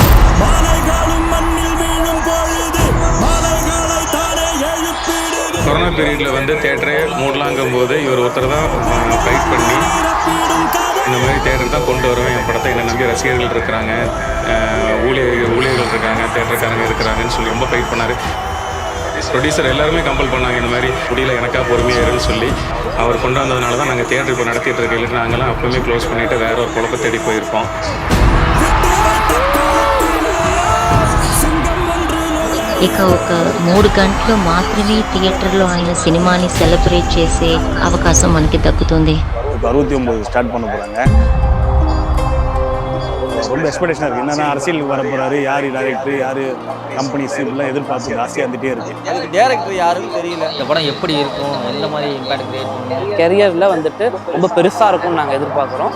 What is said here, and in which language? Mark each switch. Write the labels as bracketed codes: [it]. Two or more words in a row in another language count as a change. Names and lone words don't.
[ta] கொரோனா பீரியடில் வந்து தேட்டரே மூடலாங்கும் போது இவர் ஒருத்தர் தான் ஃபைட் பண்ணி இந்த மாதிரி தேட்டர் தான் கொண்டு வருவேன், என் படத்தை என்னை நம்பி ரசிகர்கள் இருக்கிறாங்க, ஊழியர்கள் இருக்காங்க, தேட்டருக்காரங்க இருக்கிறாங்கன்னு சொல்லி ரொம்ப ஃபைட் பண்ணார். ப்ரொடியூசர் எல்லாருமே கம்பல் பண்ணாங்க, இந்த மாதிரி முடியல எனக்கா பொறுமையாக இருன்னு சொல்லி. அவர் கொண்டு வந்ததுனால தான் நாங்கள் தியேட்டர் இப்போ நடத்திட்டு இருக்க. இல்லை நாங்கள்லாம் அப்பவுமே க்ளோஸ் பண்ணிவிட்டு வேற ஒரு குழப்ப தேடி போயிருப்போம். [te] ఇక ఒక 3 గంటలు మాత్రమే థియేటర్లో ఆయన సినిమాని సెలబ్రేట్ చేసే అవకాశం మనకి దక్కుతుంది. [ta] 69 ஸ்டார்ட் பண்ண போகிறாங்க. ரொம்ப எக்ஸ்பெக்டேஷனாக இருக்குது. என்னென்னா அரசியலுக்கு வர போகிறாரு, யார் டைரக்டர், யார் கம்பெனிஸ், இப்படிலாம் எதிர்பார்த்து ஜாஸ்தியாக இருந்துகிட்டே இருக்குது. எனக்கு டேரக்டர் யாருன்னு தெரியல. இந்த படம் எப்படி இருக்கும், எந்த மாதிரி [en] impact create [ta] பண்ணும், கெரியரில் வந்துட்டு ரொம்ப பெருசாக இருக்கும்னு நாங்கள் எதிர்பார்க்குறோம்.